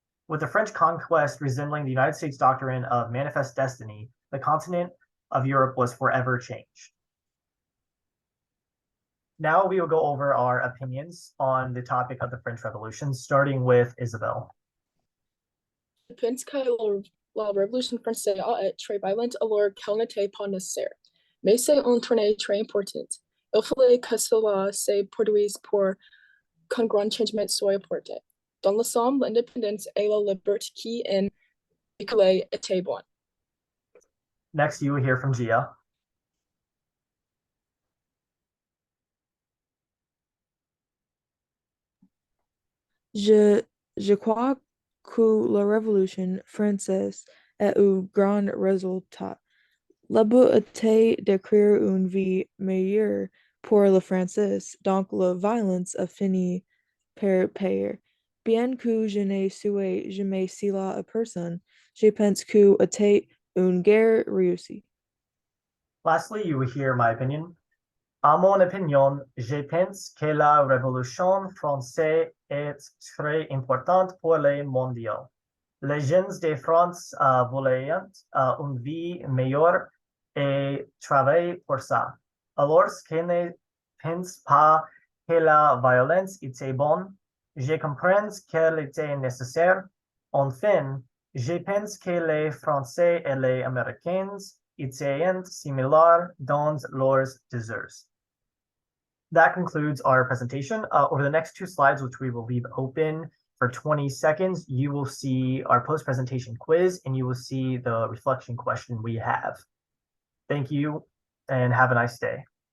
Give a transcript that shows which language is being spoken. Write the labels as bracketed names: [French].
[English] With the French conquest resembling the United States doctrine of manifest destiny, the continent of Europe was forever changed. Now we will go over our opinions on the topic of the French Revolution, starting with Isabel. [French] La Révolution française a été très violente alors qu'elle n'était pas nécessaire, mais c'est un tournant très important. Il fallait que cela se produise pour qu'un grand changement soit apporté. Dans le somme, l'indépendance et la liberté qui en découlaient étaient bonnes. [English] Next, you will hear from Gia. [French] Je crois que la Révolution française a eu grand résultat. Le but était de créer une vie meilleure pour les Français, donc la violence a fini par payer. Bien que je n'ai souhaité jamais cela à personne, je pense que était une guerre réussie. [English] Lastly, you will hear my opinion. [French] À mon opinion, je pense que la Révolution française est très importante pour les mondiaux. Les gens de France voulaient une vie meilleure et travaillent pour ça. Alors qu'ils ne pensent pas que la violence était bonne, je comprends qu'elle était nécessaire. Enfin, je pense que les Français et les Américains étaient similaires dans leurs désirs. [English] That concludes our presentation. Over the next two slides, which we will leave open for 20 seconds, you will see our post-presentation quiz and you will see the reflection question we have. Thank you and have a nice day.